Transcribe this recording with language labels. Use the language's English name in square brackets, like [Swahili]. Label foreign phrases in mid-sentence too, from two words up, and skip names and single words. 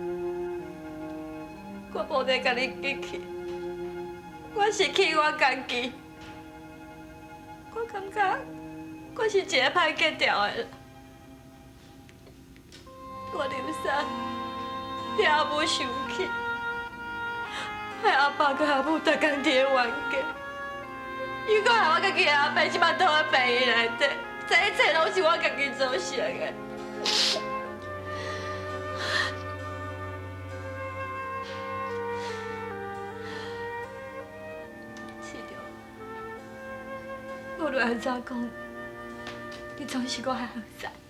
[Min Nan Chinese] 我无在甲你激气，我是气我家己。我感觉我是一个歹结掉的人。我流产，替阿母生气，害阿爸甲阿母逐工伫咧冤家。伊阁害我家己的阿伯即摆倒在病院内底，这一切拢是我家己造成的。是着，无论安怎讲，你总是我的后生。